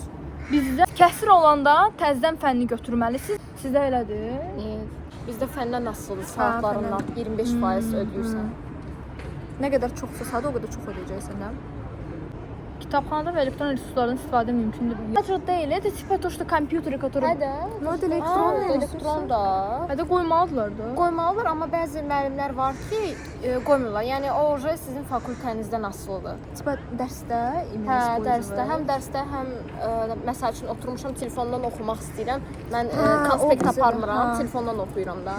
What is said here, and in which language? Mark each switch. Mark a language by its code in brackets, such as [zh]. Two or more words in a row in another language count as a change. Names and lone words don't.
[az] Bizdə kəsir olanda təzədən fənni götürməlisiniz. Sizdə elədir? Bizdə fəndən asılıdır, saatlarından 25% ödəyirsən. Nə qədər çoxsa saat, o qədər çox ödəyəcəksən də. Kitabxanada və elektron resurslardan istifadə mümkündür. Təcrübə deyil, [ru] это типа то, что компьютер, который [az] elektron da. Hədə qoymalıdırlar da. Qoymalılar, amma bəzi müəllimlər var ki, qoymurlar. Yəni o sizin fakültənizdən asılıdır. Tipa dərsdə, həm dərsdə, həm məsəl üçün oturmuşam telefondan oxumaq istəyirəm. Mən konspekt aparmıram, telefondan oxuyuram da.